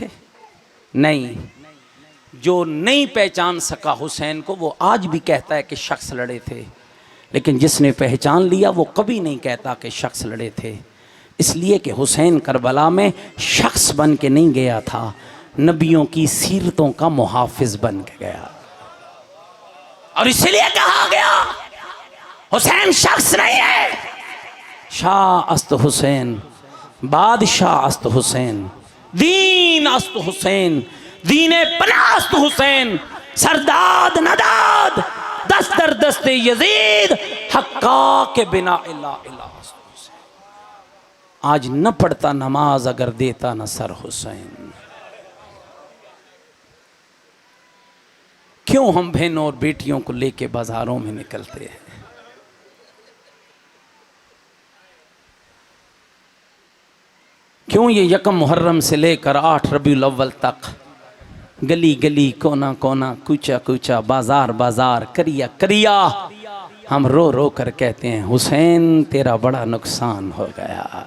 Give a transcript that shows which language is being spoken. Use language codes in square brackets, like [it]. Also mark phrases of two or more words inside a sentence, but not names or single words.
[ur] نہیں، جو نہیں پہچان سکا حسین کو وہ آج بھی کہتا ہے کہ شخص لڑے تھے، لیکن جس نے پہچان لیا وہ کبھی نہیں کہتا کہ شخص لڑے تھے، اس لیے کہ حسین کربلا میں شخص بن کے نہیں گیا تھا، نبیوں کی سیرتوں کا محافظ بن کے گیا، اور اس لیے کہا گیا حسین شخص نہیں ہے، [fa] شاہ است حسین، بادشاہ است حسین، دین است حسین، دین پناہ است حسین، سرداد نداد دست در دست یزید، حقا کے بنا الہ الہ است حسین۔ [ur] آج نہ پڑھتا نماز اگر دیتا نہ سر حسین۔ کیوں ہم بہنوں اور بیٹیوں کو لے کے بازاروں میں نکلتے ہیں؟ کیوں یہ 1 محرم سے لے کر 8 ربیع الاول تک گلی گلی، کونا کونا، کوچا کوچا، بازار بازار، کریا کریا، ہم رو رو کر کہتے ہیں حسین تیرا بڑا نقصان ہو گیا۔